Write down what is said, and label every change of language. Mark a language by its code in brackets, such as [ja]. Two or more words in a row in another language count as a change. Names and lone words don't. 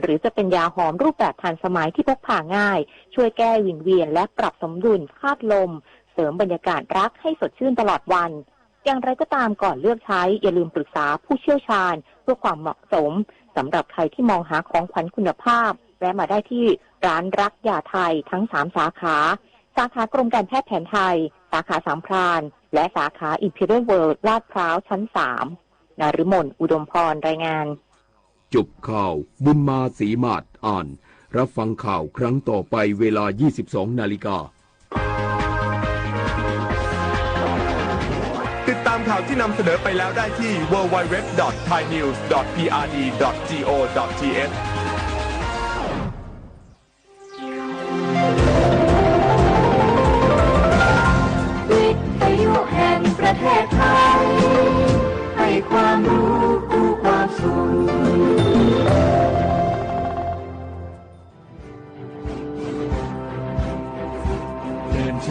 [th] รือจะเป็นยาหอมรูปแบบทันสมัยที่พกพาง่ายช่วยแก้วิงเวียนและปรับสมดุลคาดลมเสริมบรรยากาศรักให้สดชื่นตลอดวันอย่างไรก็ตามก่อนเลือกใช้อย่าลืมปรึกษาผู้เชี่ยวชาญเพื่อความเหมาะสมสำหรับใครที่มองหาของขวัญคุณภาพแวะมาได้ที่ร้านรักยาไทยทั้ง3สาขากรมการแพทย์แผนไทยสาขาสามพรานและสาขาอิมพีเรียลเวิลด์ลาดพร้าวชั้น3นฤมลอุดมพรรายงาน จบข่าวบุญมาศรีมาศอ่านรับฟังข่าวครั้งต่อไปเวลา 22 นาฬิกา ติดตามข่าวที่นำเสนอไปแล้วได้ที่ www.thainews.prd.go.th แห่งประเทศไทยให้ความรู้คู่ความสุข เดิน